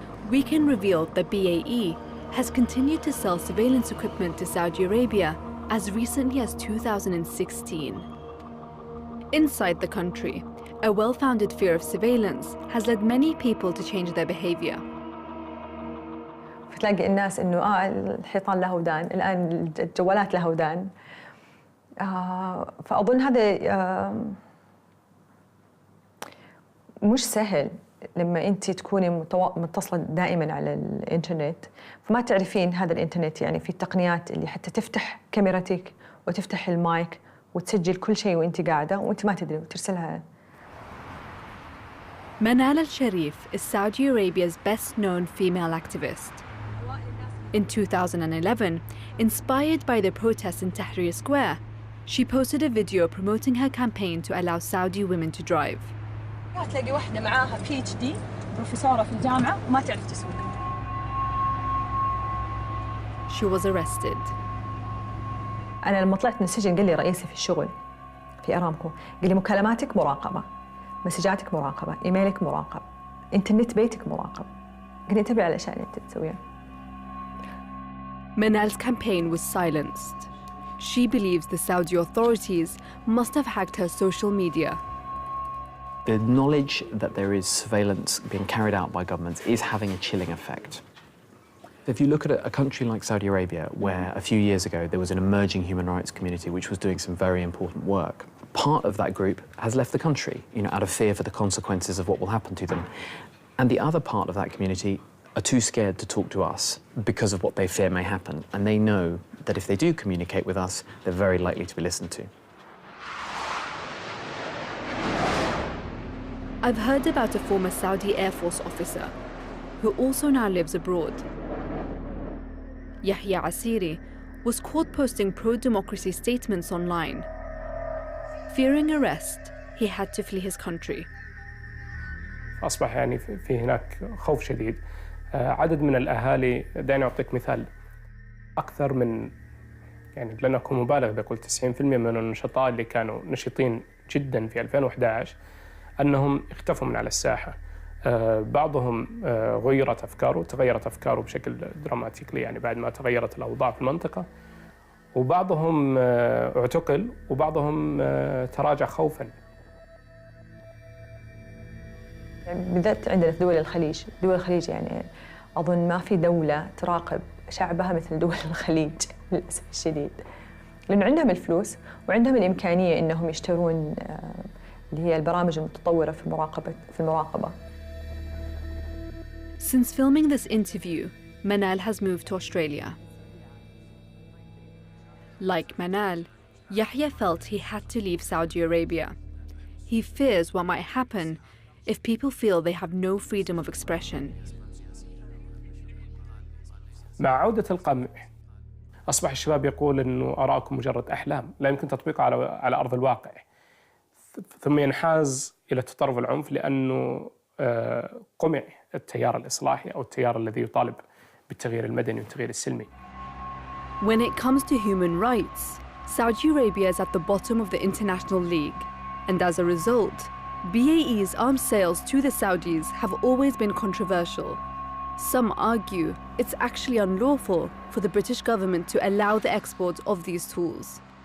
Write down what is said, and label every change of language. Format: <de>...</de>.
<en>We can reveal that BAE has continued to sell surveillance equipment to Saudi Arabia as recently as 2016. Inside the country, a well-founded fear of surveillance has led many people to change their behavior.</en> <ar>فتلاقي الناس إنه الحيطان له ودان، الآن الجوالات له ودان. فأظن هذا مش سهل لما أنت تكوني متصلة دائماً على الإنترنت، فما تعرفين هذا الإنترنت يعني في التقنيات اللي حتى تفتح كاميرتك وتفتح المايك وتسجل كل شيء وأنت قاعدة وأنت ما تدري وترسلها.</ar> <en>Manal al-Sharif is Saudi Arabia's best-known female activist. In 2011, inspired by the protests in Tahrir Square, she posted a video promoting her campaign to allow Saudi women to drive.</en> <ar>تلاقي واحدة معاها PhD بروفيسورة في الجامعة وما تعرف تسوق.</ar> <en>She was arrested.</en> <ar>أنا لما طلعت من السجن قال لي رئيسي في الشغل في أرامكو، قال لي مكالماتك مراقبة، مسجاتك مراقبة، إيميلك مراقب، إنترنت بيتك مراقب. قال لي انتبهي على الأشياء اللي أنت تسويها.</ar> <en>Manal's campaign was silenced. She believes the Saudi authorities must have hacked her social media. The knowledge that there is surveillance being carried out by governments is having a chilling effect. If you look at a country like Saudi Arabia, where a few years ago there was an emerging human rights community which was doing some very important work, part of that group has left the country, out of fear for the consequences of what will happen to them. And the other part of that community are too scared to talk to us because of what they fear may happen. And they know that if they do communicate with us, they're very likely to be listened to. I've heard about a former Saudi Air Force officer who also now lives abroad. Yahya Asiri was caught posting pro-democracy statements online. Fearing arrest, he had to flee his country.</en> <ar>أصبح يعني في هناك خوف شديد. عدد من الأهالي، دعني أعطيك مثال، أكثر من يعني لن أكون مبالغ بقول 90% من النشطاء اللي كانوا نشيطين جدا في 2011 أنهم اختفوا من على الساحة. بعضهم غيرت أفكاره، تغيرت أفكاره بشكل دراماتيكي يعني بعد ما تغيرت الأوضاع في المنطقة، وبعضهم اعتقل وبعضهم تراجع خوفاً. بالذات عندنا في دول الخليج، دول الخليج يعني أظن ما في دولة تراقب شعبها مثل دول الخليج للأسف الشديد، لأنه عندهم الفلوس وعندهم الإمكانية إنهم يشترون اللي هي البرامج المتطورة في المراقبة.</ar> <en>Since filming this interview, Manal has moved to Australia. Like Manal, Yahya felt he had to leave Saudi Arabia. He fears what might happen if people feel they have no freedom of expression.</en> <ar>مع عودة القمع أصبح الشباب يقول أنه آراءكم مجرد أحلام لا يمكن تطبيقها على أرض الواقع، ثم ينحاز إلى تطرف العنف لأنه قمع التيار الإصلاحي أو التيار الذي يطالب بالتغيير المدني والتغيير السلمي.</ar> <en>When it comes to human rights, Saudi Arabia is at the bottom of the international league, and as a result, BAE's arms sales to the Saudis have always been controversial. Some argue it's actually unlawful for the British government to allow the export of these tools.</en>